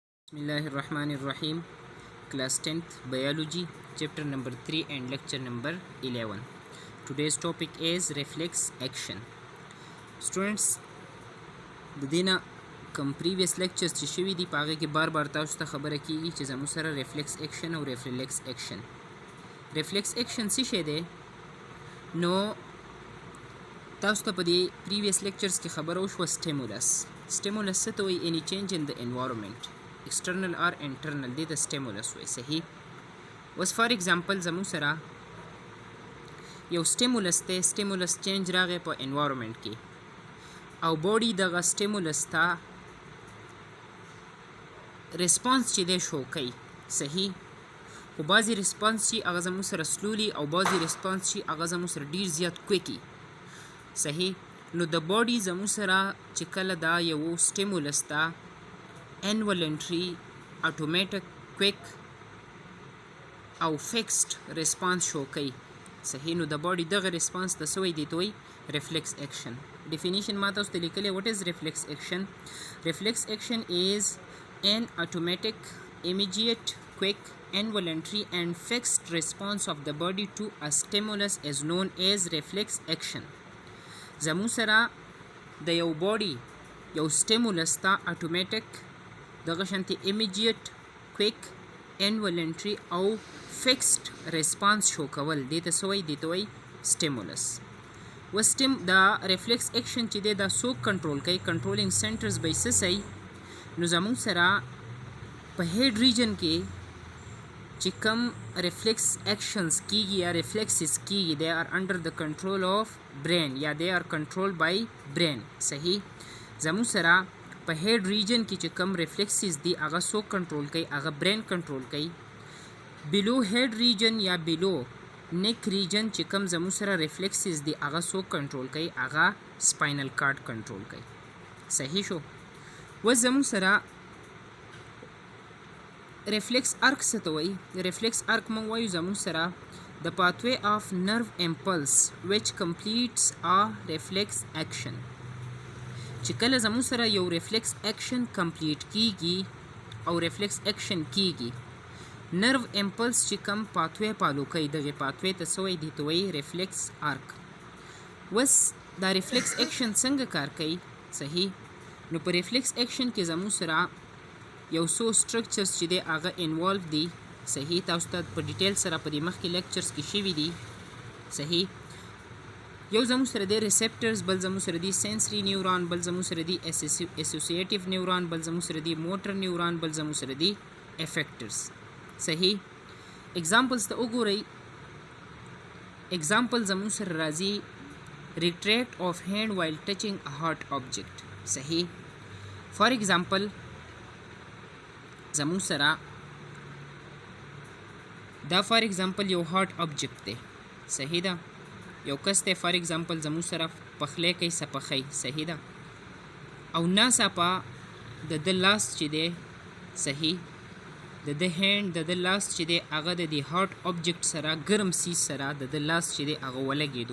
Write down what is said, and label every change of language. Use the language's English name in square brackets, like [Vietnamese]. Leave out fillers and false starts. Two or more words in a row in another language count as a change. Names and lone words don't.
[English] Bismillahirrahmanirrahim. Class 10th Biology, Chapter number 3 and Lecture number 11. Today's topic is reflex action. Students, [Pashto] د دینه کم [English] previous lectures [Pashto] چې شوي دي په هغې کې بار بار تاسو ته خبره کیږي چې زموږ سره [English] reflex action [Pashto] او [English] reflex action. reflex action [Pashto] څه شی دی؟ نو تاسو ته په دې [English] previous lectures [Pashto] کې خبره وشوه stimulus. stimulus څه ته وایي؟ [English] any change in the environment. external or internal [Pashto] دې ته stimulus وایي. صحیح. اوس [English] for example [Pashto] زموږ سره یو stimulus دی، [English] stimulus change [Pashto] راغی په environment کې او باډي دغه stimulus ته response چې دی شو کوي. صحیح. خو بعضې response چې هغه زموږ سره slowly او بعضې response چې هغه زموږ سره ډېر زیات quickly. صحیح. نو د باډي زموږ سره چې کله دا یو stimulus ته [English] involuntary, automatic, quick [Pashto] او [English] fixed response [Pashto] شو کوي. صحیح. نو د باډي دغه response ته څه وایي؟ دې ته وایي reflex action. definition ما تاسو ته لیکلی. [English] what is reflex action? reflex action is an automatic, immediate, quick, involuntary and fixed response of the body to a stimulus is known as reflex action. [Pashto] زمو سره د یو باډي یو stimulus ته automatic دغه شانتي [English] immediate, quick, involuntary [Pashto] او [English] fixed response [Pashto] شو کول. دې ته څه وایي؟ دې ته وایي stimulus. دا [English] reflex action [Pashto] چې دی دا څوک کنټرول کوي؟ [English] controlling centers [Pashto] به یې څه صحیح؟ نو زموږ سره په [English] head region [Pashto] کې چې کم [English] reflex actions [Pashto] کیږي یا reflexes کیږي [English] they are under the control of brain [Pashto] یا [English] they are controlled by brain. [Pashto] صحیح. زموږ سره په [English] head region [Pashto] کې چې کم reflexes دي هغه څوک کنټرول کوي؟ هغه برین کنټرول کوي. [English] below head region [Pashto] یا [English] below neck region [Pashto] چې کم زموږ سره reflexes دي هغه څوک کنټرول کوي؟ هغه [English] spinal cord [Pashto] کنټرول کوي. صحیح شو. اوس زموږ سره [English] reflex arc [Pashto] څه ته وایي؟ [English] reflex arc [Pashto] موږ وایو زموږ سره [English] the pathway of nerve impulse which completes a reflex action. [Pashto] چې کله زموږ سره یو [English] reflex action complete [Pashto] کیږي او [English] reflex action [Pashto] کیږي [English] nerve impulse [Pashto] چې کم pathway فالو کوي دغه pathway ته څه وایي؟ دې ته وایي [English] reflex arc. [Pashto] اوس دا [English] reflex action [Pashto] څنګه کار کوي؟ صحیح. نو په [English] reflex action [Pashto] کې زموږ سره یو څو structures چې دی هغه involve دي. صحیح. تاسو ته په ډیټیل سره په دې مخکې lectures کې شوي دي. صحیح. یو زموږ سره دی receptors، بل زموږ سره دی [English] sensory neuron، [Pashto] بل زموږ سره دی [English] associative neuron، [Pashto] بل زموږ سره دی [English] motor neuron، [Pashto] بل زموږ سره دی effectors. صحیح. examples ته وګورئ. example زموږ سره راځي [English] retract of hand while touching a hot object. [Pashto] صحیح. [English] for example [Pashto] زموږ سره دا [English] for example [Pashto] یو [English] hot object [Pashto] دی. صحیح ده. یو کس دی [English] for example [Pashto] زموږ سره پخلی کوي سپخی. صحیح ده. او ناڅاپه د ده لاس چې دی صحیح د ده هینډ د ده لاس چې دی هغه د دې [English] hot object [Pashto] سره ګرم سیز سره د ده لاس چې دی هغه ولګېدو.